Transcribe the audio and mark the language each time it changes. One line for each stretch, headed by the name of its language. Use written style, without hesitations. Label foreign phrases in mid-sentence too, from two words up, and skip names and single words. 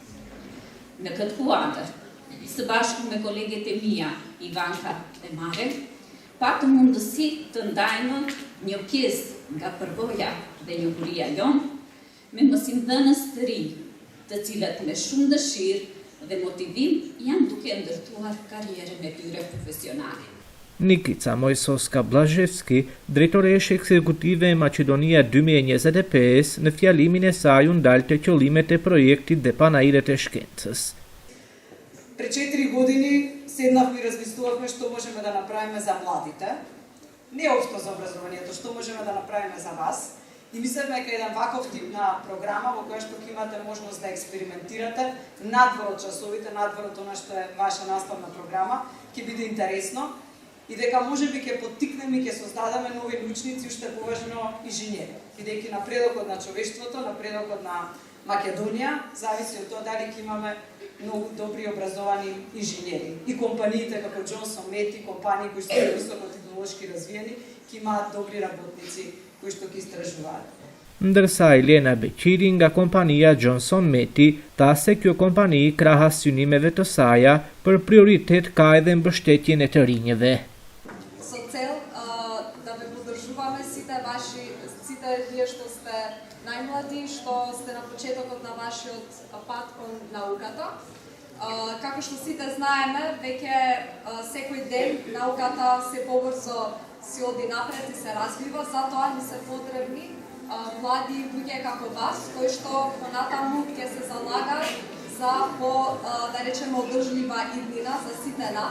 Albanian: Në këtë kuadër, së bashku me koleget e mia, Ivanka dhe Maren, patëm mundësi të ndajmë një pjesë nga përvoja dhe njohuria jonë me mësimdhënës të rinj, të cilët me shumë dëshirë dhe motivim janë duke ndërtuar karrierën e tyre profesionale. Nikica Mojsoska Blazhevski, drejtoreshe ekzekutive e Maqedonia 2025, në fjalimin e saj u ndalte qëllimet e projektit dhe panairet e shkencës.
Macedonian: Пред 4 години седнавме и размислувавме што можеме да направиме за младите, не општо за образованието, што можеме да направиме за вас. И мислевме дека еден ваков тип на програма во која што ќе имате можност да експериментирате надвор од часовите, надвор од она што е ваша наставна програма, ќе биде интересно и дека можеби ќе поттикнеме и ќе создадеме нови научници, уште поважно инженери. Бидејќи напредокот на човештвото, напредокот на Македонија зависи од тоа дали ќе имаме многу добри образовани инженери. И компаниите како Johnson Meti, компании кои што се високо технолошки развиени, ќе имаат добри работници кои што ќе истражуваат.
Albanian: Ndërsa Elena Beqiri nga kompania Johnson Meti tha se kjo kompani krahas synimeve të saja për prioritet ka edhe mbështetjen e të rinjve.
Macedonian: Со цел да ве поддржуваме сите вие што сте најмлади, што сте на почетокот на вашиот пат кон науката. Како што сите знаеме, веќе секој ден науката се побрзо си оди напред и се развива, затоа ни се потребни млади луѓе како вас, кои што понатаму ќе се залагаат за да речеме одржлива иднина за сите нас.